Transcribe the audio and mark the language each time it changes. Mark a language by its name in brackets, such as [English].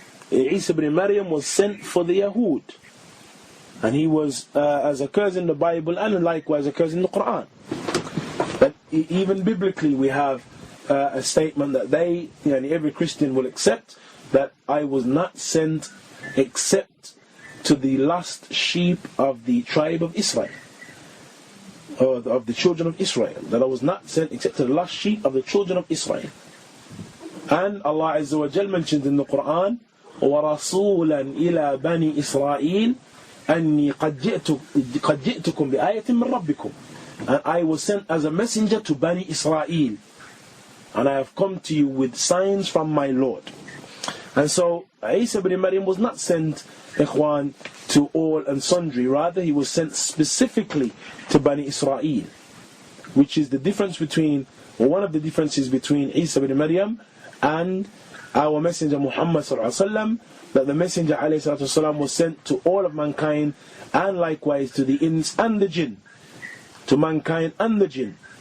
[English] Isa ibn Maryam was sent for the Yahud, and he was, as occurs in the Bible and likewise occurs in the Quran, that even biblically we have a statement that every Christian will accept, that I was not sent except to the lost sheep of the tribe of Israel, or of the children of Israel, that I was not sent except to the lost sheep of the children of Israel. And Allah Azza wa Jal mentioned in the Quran, [Arabic] وَرَسُولًا إِلَى بَنِي إِسْرَائِيلَ أَنِّي قَدْ جِئْتُكُمْ بِآيَةٍ مِّن رَبِّكُمْ. [English] And I was sent as a messenger to Bani Israel, and I have come to you with signs from my Lord. And so Isa ibn Maryam was not sent, ikhwan, to all and sundry. Rather, he was sent specifically to Bani Israel, which is the difference between, or one of the differences between Isa ibn Maryam and our messenger Muhammad sallallahu alaihi wasallam, that the messenger alayhi salatu wasallam was sent to all of mankind, and likewise to the ins and the jinn, to mankind and the jinn.